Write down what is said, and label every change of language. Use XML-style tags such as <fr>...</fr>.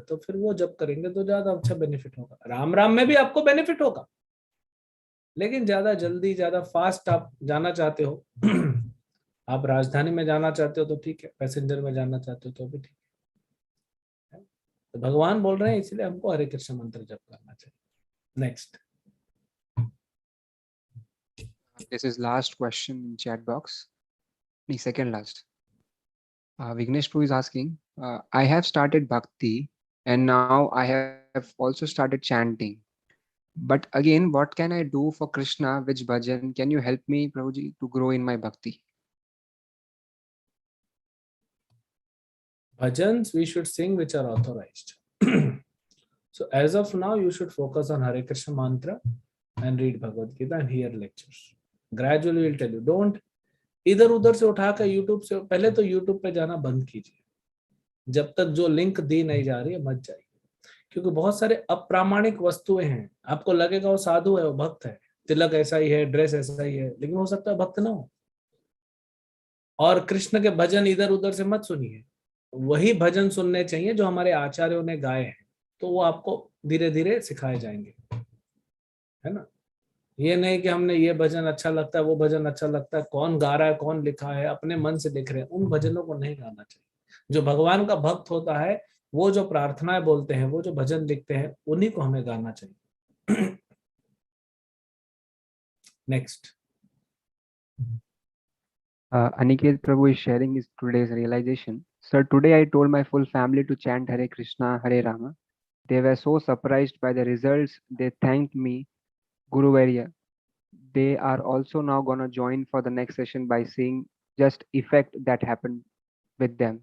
<hi>तो फिर वो जप करेंगे तो ज्यादा अच्छा बेनिफिट होगा। राम राम में भी आपको बेनिफिट होगा, लेकिन ज्यादा जल्दी, ज्यादा फास्ट आप जाना चाहते हो आप राजधानी में जाना चाहते हो तो ठीक है, पैसेंजर में जाना चाहते हो तो भी ठीक है। तो भगवान बोल रहे हैं, इसलिए हमको हरे कृष्ण मंत्र जप करना चाहिए।</hi> <en>Next. This is last question in chat box. The second last. Vignesh Prabhu is asking, I have started bhakti and now I have also started chanting. But again, what can I do for Krishna? Which bhajan? Can you help me, Prabhuji, to grow in my bhakti? Bhajans we should sing which are authorized. So as of now, you should focus on Hare Krishna mantra and read Bhagavad Gita and hear lectures. Gradually we'll tell you.</en> <hi>Don't इधर उधर से उठाकर YouTube से, पहले तो YouTube पे जाना बंद कीजिए। जब तक जो लिंक दी नहीं जा रही है मत जाइए, क्योंकि बहुत सारे अप्रामाणिक वस्तुएं हैं। आपको लगेगा वो साधु है, वो भक्त है, तिलक ऐसा ही है, ड्रेस ऐसा ही है, लेकिन हो सकता है भक्त ना हो। और कृष्ण के भजन इधर उधर से मत सुनिए, वही भजन सुनने चाहिए जो हमारे आचार्यों ने गाए हैं। तो वो आपको धीरे धीरे सिखाए जाएंगे, है ना। ये नहीं कि हमने ये भजन अच्छा लगता है, वो भजन अच्छा लगता है, कौन गा रहा है, कौन लिखा है, अपने मन से लिख रहे हैं, उन भजनों को नहीं गाना चाहिए। जो भगवान का भक्त होता है, वो जो प्रार्थनाएं बोलते हैं, वो जो भजन लिखते हैं, उन्हीं को हमें गाना चाहिए।</hi> <en>Next. Aniket Prabhu is sharing his today's realization. Sir, today I told my full family to chant Hare Krishna, Hare Rama. They were so surprised by the results. They thanked me, Guru Varya. They are also now gonna join for the next session by seeing just effect that happened with them.</en>